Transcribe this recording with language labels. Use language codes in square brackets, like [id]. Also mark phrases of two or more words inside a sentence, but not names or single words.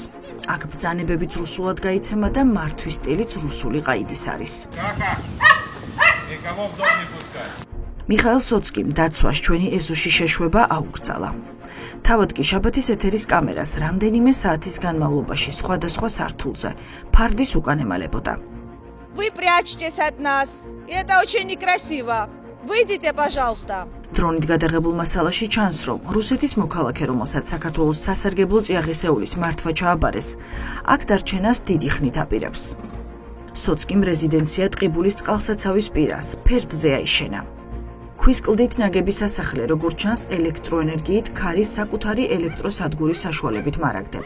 [ka] აქ ბრძანებებიც რუსულად გაიცემა და მართვის სტილიც რუსული ყაიდის არის. მიხეილ სოცკიმ დაცვას ჩვენი ეზოში შეშვება აუკრძალა. თავად კი შაბათის ეთერის კამერას რამდენიმე საათის განმავლობაში სხვადასხვა სართულზე ფარდის უკან ემალებოდა. [ru] Вы прячьтесь от нас. Это очень некрасиво. Выйдите, пожалуйста. [ka] დრონით გადაღებულ მასალაში ჩანს, რომ რუსეთის მოქალაქე, რომელსაც საქართველოს სასარგებლო წიაღისეულის მართვა ჩააბარეს, აქ დარჩენას დიდი ხნით აპირებს. სოცკიმ რეზიდენცია ტყიბულის წყალსაცავის პირას, ფერდზე აიშენა. ქვის კლდით ნაგები სასახლე, როგორც ჩანს, ელექტროენერგიით ქარის საკუთარი ელექტროსადგურის საშუალებით მარაგდება.